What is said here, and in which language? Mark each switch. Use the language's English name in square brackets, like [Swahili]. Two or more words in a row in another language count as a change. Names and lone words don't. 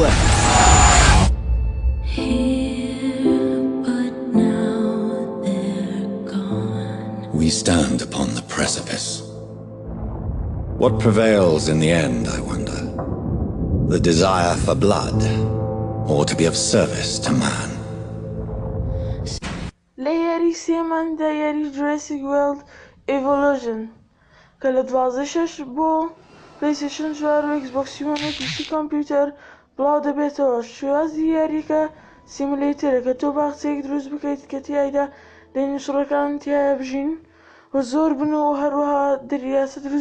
[English] We stand upon the precipice. What prevails in the end, I wonder? The desire for blood, or to be of service to man? [Central Kurdish] لە یاری سێماندا یاری جوراسیک وێڵد ئێڤۆلوژن کە لە 12/6 بۆ پلەیستیشن 4 و ئێکسبۆکس 1 و [English] PC computer [Central Kurdish] بڵاو دەبێتەوە. شێوازی یاریەکە سیمولەیترە کە تۆ باخچەیەک دروست بکەیت کە تیایدا دایناسۆرەکان تایە بژین و زۆر بن و هەروەها دەریاسە دروست